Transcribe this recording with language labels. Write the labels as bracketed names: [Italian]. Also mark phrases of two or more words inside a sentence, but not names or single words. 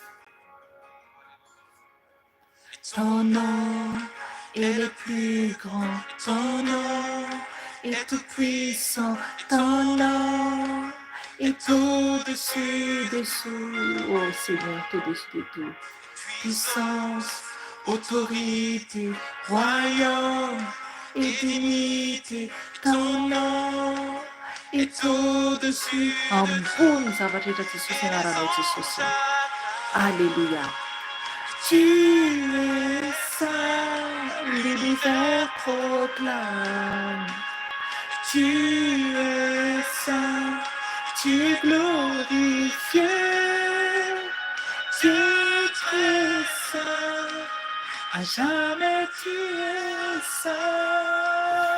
[French] Ton nom est le plus grand, ton nom est tout puissant, ton nom est au-dessus de tout. Oh Seigneur, au-dessus de tout. Puissance, autorité, royaume et dignité, ton nom est au-dessus. [Malagasy] Ambony zavatra rehetra Jesosy anaranao Jesosy. [French] Alléluia. Tu es saint, l'univers proclame. Tu es saint, tu es glorifié. Tu es très saint, à jamais tu es saint.